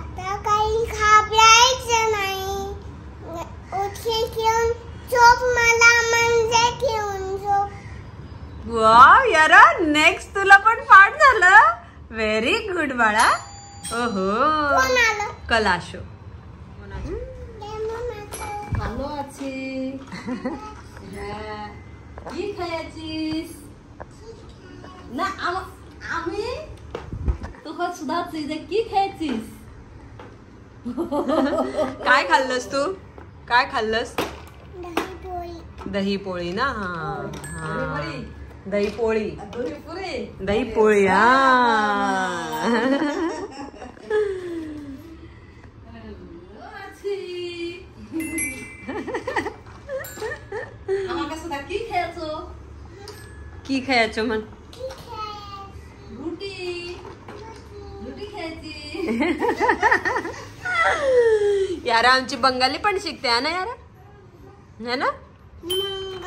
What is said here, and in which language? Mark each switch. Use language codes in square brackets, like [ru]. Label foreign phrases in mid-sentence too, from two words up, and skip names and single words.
[mr] आता काही घाबरायचं नाही. उठे घेऊन झोप मला म्हणजे घेऊन झोप. वाव यारा, नेक्स्ट तुला पण पाठ झालं. [en] very good [mr] बाळा. ओहो, कोण आलं? कलाशो. [bn] ভালো আছি হ্যাঁ কি খাইছিস না আমি তোকে শুধাচ্ছি যে কি খাইছিস [mr] काय खाल्लंस तू? काय खाल्लंस? दही पोळी. दही पोळी ना. हा दही पोळी. [bn] পুরে [mr] दही पोळी. हा [bn] আমাকে শুধা কি খেয়েছো [mr] की खायचं म्हण. [bn] রুটি রুটি খেয়েছি [mr] यारा आमची बंगाली पण शिकते [hi] है ना यारा, है ना.